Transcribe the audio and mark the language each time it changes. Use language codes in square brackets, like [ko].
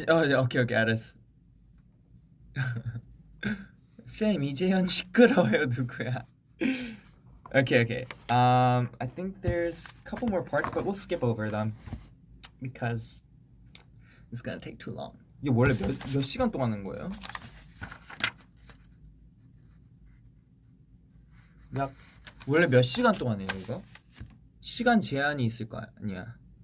[ko] 네, 오케이 알았어. 쌤 이재현 시끄러워요 누구야? [en] Okay. I think there's a couple more parts, but we'll skip over them because it's gonna take too long. [ko] 이게 원래 몇 시간 동안 하는 거예요? 약 원래 몇 시간 동안 해요 이거? 시간 제한이 있을 거 아니야?